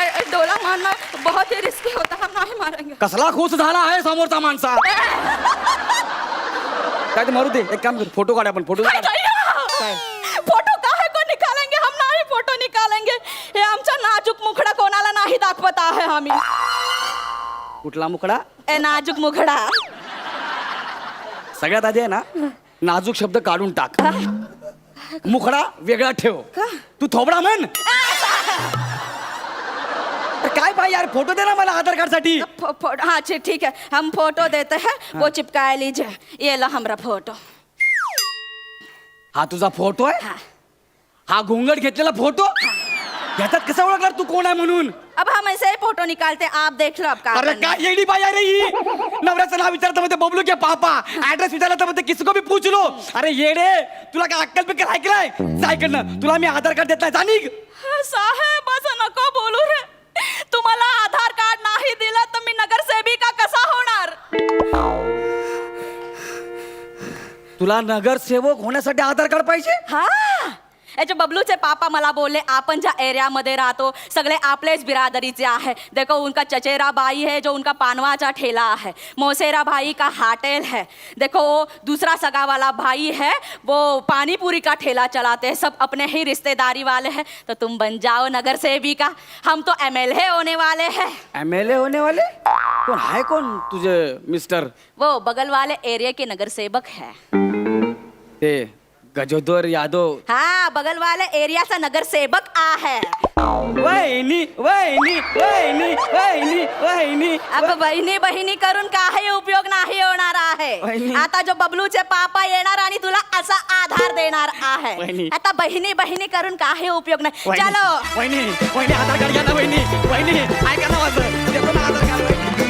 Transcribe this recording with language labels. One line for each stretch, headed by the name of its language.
Hindi: डोला मारना बहुत ही रिस्की होता, हम नहीं मारेंगे.
Marathi: कसला खुश झाला आहे समोरचा माणसा काय ते मारू दे एक काम कर फोटो काढ आपण फोटो काय काय?
Hindi: फोटो काहे को निकालेंगे, हम नाही फोटो निकालेंगे.
Marathi: हे आमचा नाजूक मुखडा कोणाला नाही दाखवत आहे आम्ही. कुठला मुकडा ए नाजूक मुखडा. सगळ्यात आधी आहे ना नाजूक शब्द काढून टाक मुखडा वेगळा ठेव तू थोबडा म्हण अरे काय पाहिजे यार फोटो दे ना मला आधार कार्ड साठी
Hindi: हाँ ठीक है, हम फोटो देते हैं. वो चिपका लीजिए. ये लो हमारा फोटो.
Marathi: हा तुझा फोटो आहे हा घोंगड घेतलेला फोटो याच्यात कसं ओळखणार तू कोण आहे म्हणून
Hindi: अब हम ऐसे ही फोटो निकालते, आप देख लो. अब का
Marathi: अरे काय येडी बाई अरे ही नवऱ्याचं नाव विचारतं मध्ये
Hindi: बबलू के पापा
Marathi: ऍड्रेस विचारलं तर मध्ये
Hindi: किसको भी पूछ लो.
Marathi: अरे येडे तुला काय अक्कल बिक्कल ऐकलाय ऐकडनं तुला मी आधार कार्ड देत नाही जाणीक साहेब असं नको बोलू रे. तुम्हाला आधार कार्ड नाही दिलं तर मी नगरसेविका कसा होणार. तुला नगरसेवक होण्यासाठी आधार कार्ड पाहिजे हा याचे बबलूचे पापा मला बोलले आपण ज्या एरियामध्ये राहतो सगळे आपलेच बिरादरीचे आहे.
Hindi: देखो उनका चचेरा भाई है जो उनका पानवाचा ठेला है. मौसेरा भाई का हाटेल है. देखो दूसरा सगा वाला भाई है वो पानी पूरी का ठेला चलाते हैं. सब अपने ही रिश्तेदारी वाले हैं. तो तुम बन जाओ नगर सेविका. हम तो MLA होने वाले हैं.
Marathi: MLA होने वाले कोण आहे कोण तुझे मिस्टर
Hindi: वो बगल वाले एरिया के नगर सेवक है.
Marathi: ते गजोदर यादव
Hindi: हाँ बगल वाले एरिया से नगर सेवक आ है.
Marathi: वहिनी वहिनी वहिनी वहिनी वहिनी अब बहिणी बहिणी करून काही उपयोग नाही होणार आहे. वहिनी. आता जो बबलूचे पापा येणार आणि तुला असा आधार देणार आहे. वहिनी. आता बहिणी बहिणी करून काही उपयोग नाही. वहिनी,
Hindi: चलो
Marathi: वहिनी वहिनी आधार कार्ड घ्या ना वहिनी वहिनी ऐका ना माझं देतो ना आधार कार्ड वहिनी.